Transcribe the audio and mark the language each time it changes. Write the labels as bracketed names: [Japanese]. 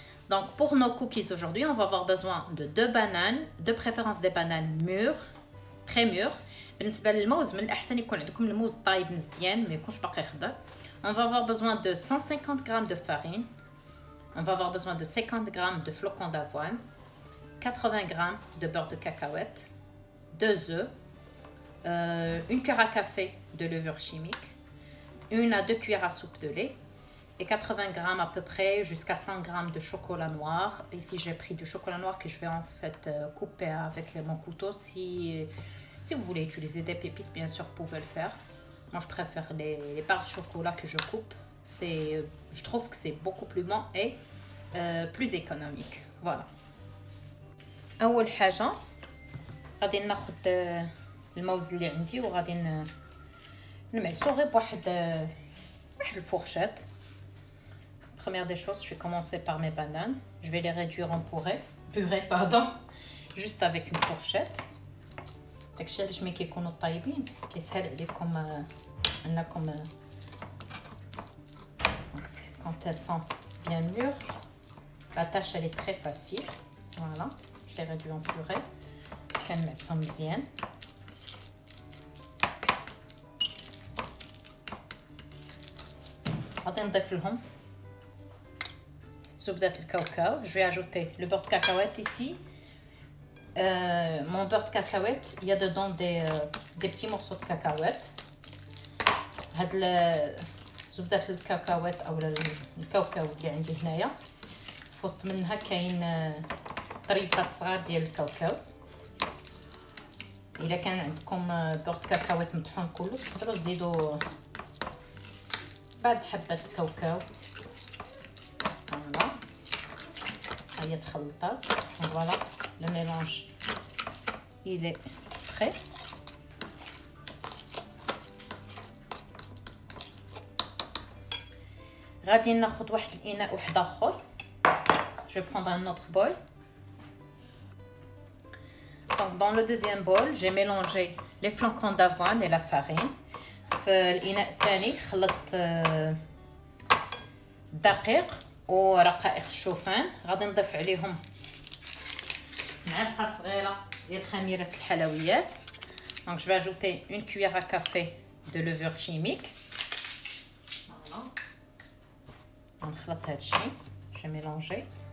[French] Donc pour nos cookies aujourd'hui, on va avoir besoin de 2 bananes, de préférence des bananes mûres, très mûres. [Arabic] بالنسبه للموز من الاحسن يكون عندكم الموز طايب مزيان ما يكونش باقي خضر. [French] On va avoir besoin de 150 g de farine. On va avoir besoin de 50 g de flocons d'avoine, 80 g de beurre de cacahuète, 2 œufs, une cuillère à café de levure chimique, 1 à 2 cuillères à soupe de lait et 80 g à peu près jusqu'à 100 g de chocolat noir. Ici j'ai pris du chocolat noir que je vais en fait couper avec mon couteau. Si vous voulez utiliser des pépites, bien sûr, vous pouvez le faire. Moi, je préfère les barres de chocolat que je coupe. Je trouve que c'est beaucoup plus bon et plus économique. Voilà. [Arabic] أول حاجة غادي ناخد الموز اللي عندي وغادي نمعسو غير بواحد الفورشات. [French] Première des choses, je vais commencer par mes bananes. Je vais les réduire en purée, pardon, juste avec une fourchette. [Arabic] داكشي علاش ملي كيكونوا طايبين كيسهل عليكم انكم [French] quand elles sont bien mûres, la tâche elle est très facile. Voilà, je les réduis en purée. [Arabic] كنمعسهم مزيان. غادي نضيف لهم زبدة الكاوكاو. [French] Je vais ajouter le beurre de cacahuète ici. Mon beurre de cacahuète, il y a dedans des petits morceaux de cacahuète. [Arabic] هاد زبدة الكاكاوات او الكاوكاو اللي عندي هنايا في وسط منها كاين طريفات صغار ديال الكاوكاو. الا كان عندكم بورد كاكاوات مطحون كله تقدروا تزيدوا بعد حبات الكاوكاو. فوالا هي تخلطات. [French] فوالا le mélange il est prêt. [Arabic] غادي ناخذ واحد الاناء واحد اخر. [French] Je vais prendre un autre bol. Donc dans le deuxième bol, j'ai mélangé les flocons d'avoine et la farine. [Arabic] في الاناء الثاني خلطت الدقيق ورقائق الشوفان. غادي نضيف عليهم معلقه صغيره ديال خميره الحلويات. [French] Donc je vais ajouter une cuillère à café de levure chimique. Voilà. [Arabic] نخلط هادشي. [French] Je vais mélanger.